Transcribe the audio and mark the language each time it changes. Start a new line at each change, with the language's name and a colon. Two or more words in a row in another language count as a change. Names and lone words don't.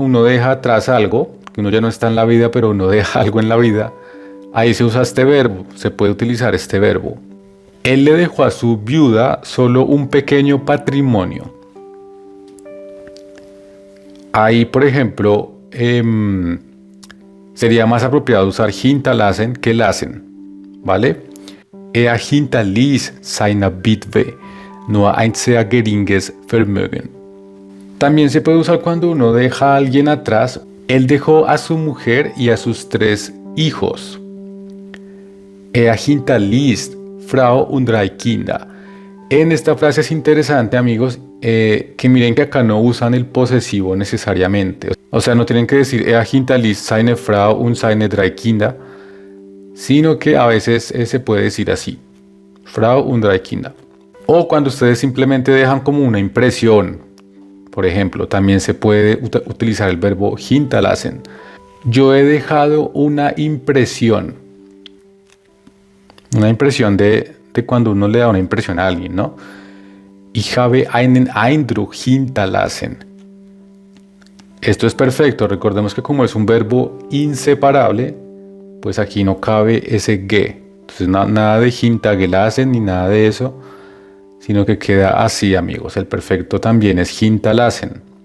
Spanish: Uno deja atrás algo, que uno ya no está en la vida, pero uno deja algo en la vida, ahí se usa este verbo, se puede utilizar este verbo. Él le dejó a su viuda solo un pequeño patrimonio. Ahí, por ejemplo, sería más apropiado usar hinterlassen que lassen, ¿vale?
German: Er hinterließ seiner Witwe nur ein sehr geringes Vermögen.
Spanish: También se puede usar cuando uno deja a alguien atrás. Él dejó a su mujer y a sus 3 hijos.
German: Er hinterließ Frau und 3 Kinder.
Spanish: En esta frase es interesante, amigos, que miren que acá no usan el posesivo necesariamente. O sea, no tienen que decir
German: er hinterließ seine Frau und seine 3 Kinder,
Spanish: sino que a veces se puede decir así,
German: Frau und 3 Kinder.
Spanish: O cuando ustedes simplemente dejan como una impresión, por ejemplo, también se puede utilizar el verbo hinterlassen. Yo he dejado una impresión. Una impresión de cuando uno le da una impresión a alguien, ¿no?
German: Ich habe einen Eindruck hinterlassen.
Spanish: Esto es perfecto. Recordemos que como es un verbo inseparable, pues aquí no cabe ese ge. Entonces nada de hintergelassen ni nada de eso, sino que queda así, amigos. El perfecto también es hinterlassen.